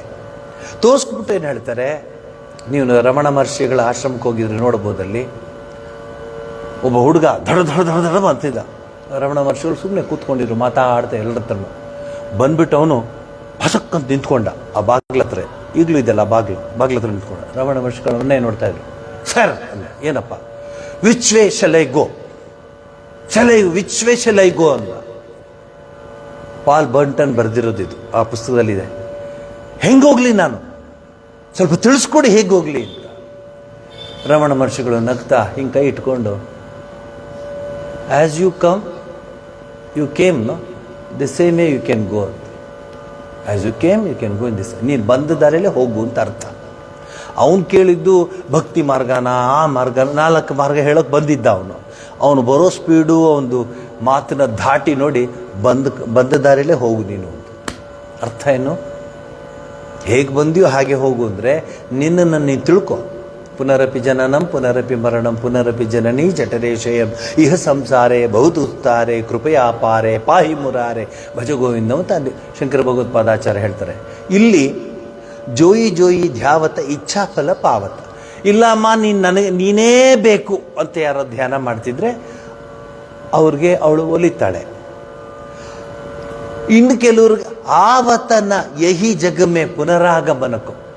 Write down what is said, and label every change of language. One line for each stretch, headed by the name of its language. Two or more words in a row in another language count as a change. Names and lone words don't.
Kannada: ತೋರಿಸ್ಬಿಟ್ಟು ಏನು ಹೇಳ್ತಾರೆ, ನೀವು ರಮಣ ಮಹರ್ಷಿಗಳ ಆಶ್ರಮಕ್ಕೆ ಹೋಗಿದ್ರೆ ನೋಡ್ಬೋದಲ್ಲಿ, ಒಬ್ಬ ಹುಡುಗ ದಡ ದಡ ದಡ ದಡ ಅಂತಿದ್ದ. ರಮಣ ಮಹರ್ಷಿಗಳು ಸುಮ್ಮನೆ ಕೂತ್ಕೊಂಡಿದ್ರು, ಮಾತಾಡ್ತಾ ಎಲ್ಲರ ಹತ್ರನು. ಬಂದ್ಬಿಟ್ಟು ಅವನು ಹಸಕ್ಕಂತ ನಿಂತ್ಕೊಂಡ ಆ ಬಾಗ್ಲ ಹತ್ರ. ಈಗಲೂ ಇದೆಲ್ಲ ಬಾಗ್ಲ ಹತ್ರ ನಿಂತ್ಕೊಂಡ. ರಮಣ ಮಹರ್ಷಿಗಳನ್ನೇ ನೋಡ್ತಾ ಇದ್ರು. ಸರ್ ಅಂದ, ಏನಪ್ಪ?
English: Which way shall I go? Which way shall I go ಅಂದ.
Kannada: ಪಾಲ್ ಬರ್ಟನ್ ಬರೆದಿರೋದು ಇದು, ಆ ಪುಸ್ತಕದಲ್ಲಿದೆ. ಹೆಂಗೋಗ್ಲಿ ನಾನು? ಸ್ವಲ್ಪ ತಿಳಿಸ್ಕೊಡಿ ಹೇಗೆ ಹೋಗ್ಲಿ ಅಂತ. ರಮಣ ಮಹರ್ಷಿಗಳು ನಗ್ತಾ ಹಿಂಗೆ ಕೈ ಇಟ್ಕೊಂಡು,
English: As you come you came no the same way you can go. As you came you can go in this.
Kannada: ನೀನು ಬಂದ ದಾರಿಯಲ್ಲೇ ಹೋಗು ಅಂತ ಅರ್ಥ. ಅವನು ಕೇಳಿದ್ದು ಭಕ್ತಿ ಮಾರ್ಗನ, ಆ ಮಾರ್ಗ, 4 ಮಾರ್ಗ ಹೇಳೋಕೆ ಬಂದಿದ್ದ ಅವನು ಬರೋ ಸ್ಪೀಡು, ಅವನು ಮಾತಿನ ಧಾಟಿ ನೋಡಿ ಬಂದ ದಾರಿಯಲ್ಲೇ ಹೋಗು ನೀನು ಅಂತ. ಅರ್ಥ ಏನು? ಹೇಗೆ ಬಂದಿಯೋ ಹಾಗೆ ಹೋಗು ಅಂದರೆ ನಿನ್ನನ್ನು ನೀನು ತಿಳ್ಕೊ.
Sanskrit: ಪುನರಪಿ ಜನನಂ ಪುನರಪಿ ಮರಣಂ ಪುನರಪಿ ಜನನಿ ಜಠರೇಶಯಂ ಇಹ ಸಂಸಾರೇ ಬಹುತುತ್ತಾರೆ ಕೃಪಯಾಪಾರೆ ಪಾಹಿ ಮುರಾರೆ ಭಜ ಗೋವಿಂದ
Kannada: ಅಂತ ಶಂಕರ ಭಗವತ್ಪಾದಾಚಾರ್ಯ ಹೇಳ್ತಾರೆ.
Hindi: ಇಲ್ಲಿ जोई जोई ध्यावत इच्छाफल पावत.
Kannada: ಇಲ್ಲಮ್ಮ ನೀನೇ ಬೇಕು ಅಂತ ಯಾರೋ ಧ್ಯಾನ ಮಾಡ್ತಿದ್ರೆ ಅವ್ರಿಗೆ ಅವಳು ಒಲಿತಾಳೆ. ಇನ್ನು ಕೆಲವ್ರಿಗೆ
Hindi: आवत न यहि जग मे
Kannada: ಪುನರಾಗಮನಕ್ಕೂ.